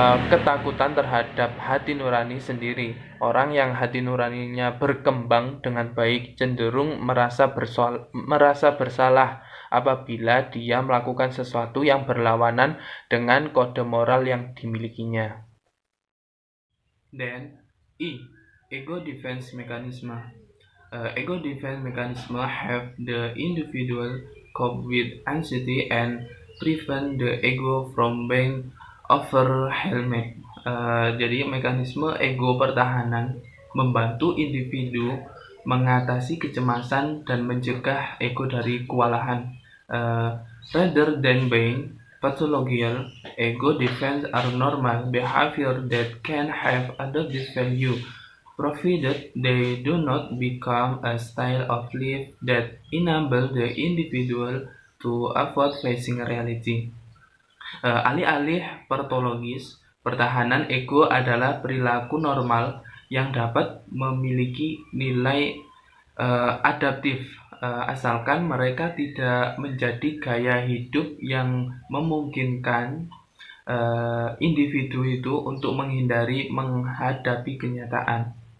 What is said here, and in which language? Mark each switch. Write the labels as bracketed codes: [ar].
[id] ketakutan terhadap hati nurani sendiri. Orang yang hati nuraninya berkembang dengan baik cenderung merasa bersalah apabila dia melakukan sesuatu yang berlawanan dengan kode moral yang dimilikinya. [en] Then, ego defense mechanism. Ego defense mechanism have the individual cope with anxiety and prevent the ego from being overwhelmed. [id] Jadi mekanisme ego pertahanan membantu individu mengatasi kecemasan dan mencegah ego dari kewalahan. [en] Rather than being pathological, ego defense are normal behavior that can have adaptive value, provided they do not become a style of life that enable the individual to avoid facing reality. [id] Alih-alih patologis, pertahanan ego adalah perilaku normal yang dapat memiliki nilai adaptif, asalkan mereka tidak menjadi gaya hidup yang memungkinkan individu itu untuk menghindari menghadapi kenyataan.